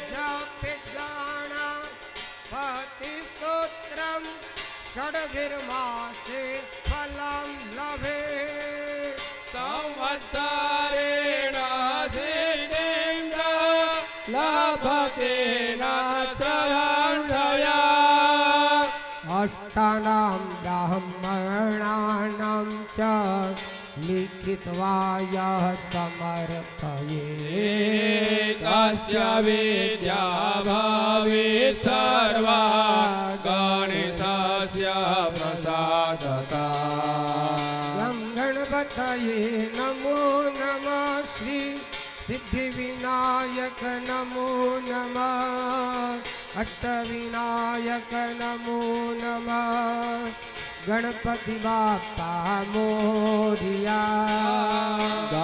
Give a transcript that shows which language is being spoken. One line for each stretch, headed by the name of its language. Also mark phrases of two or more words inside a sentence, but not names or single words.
Sanskrit: પતિસ્તોત્રમ ષડભિર્માસે ફલમ લભે. સંવત્સરેણ સિદ્ધિં લભતે નાશયંશયા. અષ્ટાનામ બ્રાહ્મણાનામ ચ लिखित्वाय समर्पये तस्य विद्या भावे सर्वा गणेशस्य प्रसादता गं गणपतये नमो नमः श्री सिद्धिविनायक नमो नमः अष्टविनायक नमो नमः
Marathi: गणपति बाप्पा मोरिया